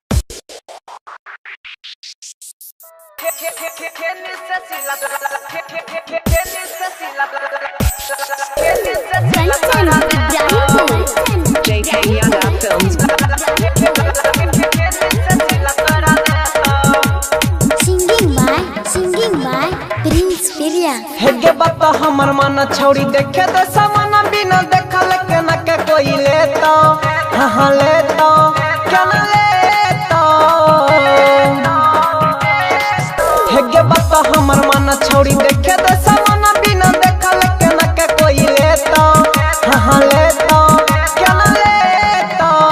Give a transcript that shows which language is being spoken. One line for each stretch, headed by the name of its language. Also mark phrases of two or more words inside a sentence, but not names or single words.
English: J.K. Yadav Films. Singing by Prince Pirya.
Angika: हेगे बात हमर मन छौड़ी देखे दे सामान बिना देखल के न के कोई लेता हाँ लेता क्या न लेता हेगे बात हमर मन छौड़ी देखे दे सामान बिना देखल के न के कोई लेता हाँ लेता क्या न लेता